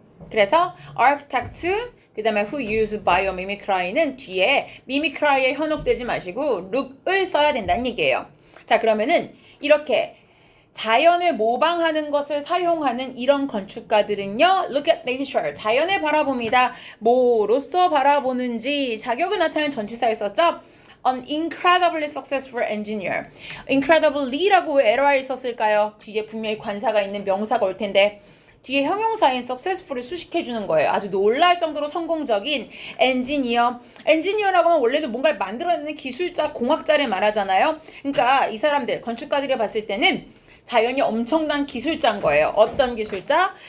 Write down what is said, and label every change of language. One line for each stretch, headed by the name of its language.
Korean: 그래서 architect 그 다음에
English: who use biomimicry
Korean: 는 뒤에 mimicry에 현혹되지 마시고 look을 써야 된다는 얘기예요. 자, 그러면은 이렇게 자연을 모방하는 것을 사용하는 이런 건축가들은요.
English: Look at nature. 자연을 바라봅니다.
Korean: 뭐로써 바라보는지 자격을 나타내는 전치사를 썼죠.
English: An incredibly successful engineer.
Korean: incredibly라고 왜 LR을 썼을까요? 뒤에 분명히 관사가 있는 명사가 올 텐데 뒤에 형용사인 successful을 수식해주는 거예요. 아주 놀랄 정도로 성공적인 엔지니어. 엔지니어라고 하면 원래는 뭔가를 만들어내는 기술자, 공학자를 말하잖아요. 그러니까 이 사람들, 건축가들이 봤을 때는 자연이 엄청난 기술자인 거예요. 어떤 기술자?